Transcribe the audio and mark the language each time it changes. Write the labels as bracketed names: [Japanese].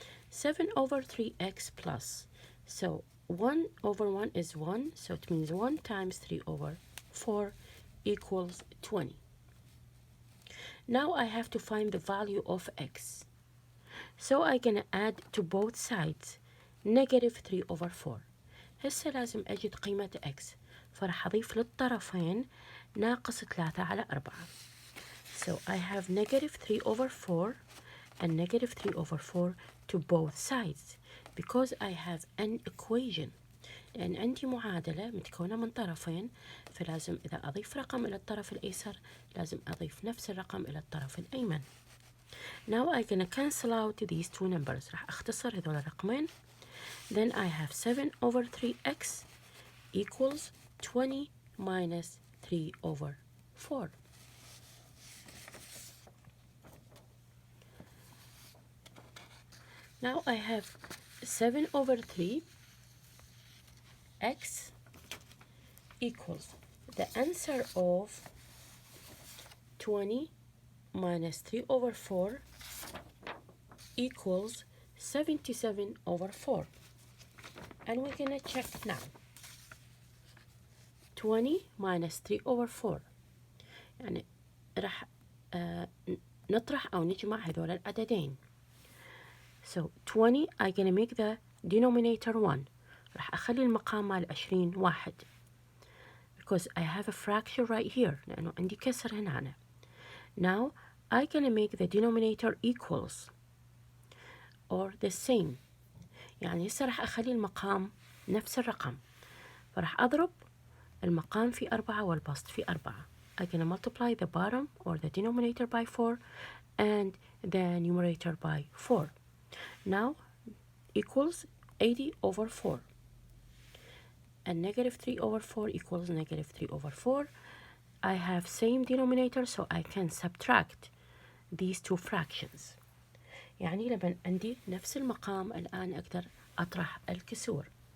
[English] 7 over 3x plus. So 1 over 1 is 1, so it means 1 times 3 over 4 equals 20. Now I have to find the value of x. So I'm gonna add to both sides negative 3 over 4. [Arabic] هسه لازم أجد قيمة x. فراح أضيف للطرفين ناقص 3 على 4. [English] So I have negative 3 over 4 and negative 3 over 4 to both sides because I have an equation. [Arabic] لأن عندي معادلة متكونة من طرفين فلازم إذا أضيف رقم إلى الطرف الأيسر لازم أضيف نفس الرقم إلى الطرف الأيمن. [English] Now I'm gonna cancel out these two numbers. [Arabic] راح أختصر هذول الرقمين. [English] Then I have 7 over 3x equals 20 minus 3 over 4. Now I have 7 over 3 x equals the answer of 20 minus 3 over 4 equals 77 over 4. And we're gonna check now. 20 minus 3 over 4 [Arabic] يعني راح نطرح أو نجمع هذول العددين. [English] So 20 I'm gonna make the denominator 1. [Arabic] راح أخلي المقام مال 20 1 [English] because I have a fraction right here [Arabic] لأنه عندي كسر هنا. [English] Now I'm gonna make the denominator equals or the same. [Arabic] يعني هسه راح أخلي المقام نفس الرقم. فراح أضرب المقام في 4 والبسط في 4. [English] I'm gonna multiply the bottom or the denominator by 4 and the numerator by 4. Now equals 80 over 4. And negative 3 over 4 equals negative 3 over 4. I have same denominator so I can subtract these two fractions. [Arabic] يعني لما عندي نفس المقام الآن أقدر أطرح الكسور.